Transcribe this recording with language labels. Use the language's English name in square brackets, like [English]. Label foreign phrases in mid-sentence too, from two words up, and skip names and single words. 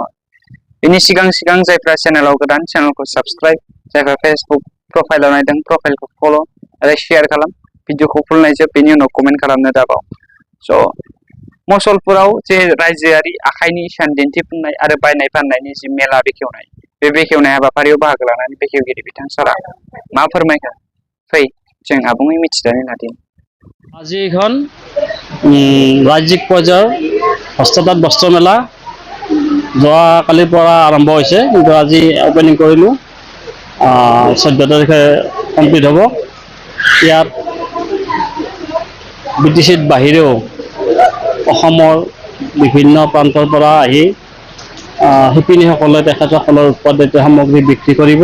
[Bodo] बेनि सिगां जायफ्रा चेनेलाव गोदान चेनेलखौ साबस्क्राइब, जायफ्रा फेसबुक प्रफाइलाव नायदों प्रफाइलखौ फल' आरो शेयार खालाम, भिडिअखौ फुल नायजोब, बेनि उनाव कमेन्ट खालामनो दाबाव। स' मसलपुराव जे रायजोआरि आखाइनि इसान दिन्थिफुंनाय आरो बायनाय फाननायनि जि मेला बेखेवनाय, बे बेखेवनाय हाबाफारियाव बाहागो लानानै बेखेवगिरि बिथां सारा मा फोरमायखो फै जों आबुङै मिथिनानै लादिनि। [Assamese] আজি এখন ৰাজ্যিক পৰ্যায়ৰ হস্ততাঁত বস্ত্ৰ মেলা যোৱাকালিৰ পৰা আৰম্ভ হৈছে, কিন্তু আজি অপেনিং কৰিলোঁ। 14 তাৰিখে কমপ্লিট হ'ব। ইয়াত BTCৰ বাহিৰেও অসমৰ বিভিন্ন প্ৰান্তৰ পৰা আহি শিপিনীসকলে তেখেতসকলৰ উৎপাদিত সামগ্ৰী বিক্ৰী কৰিব।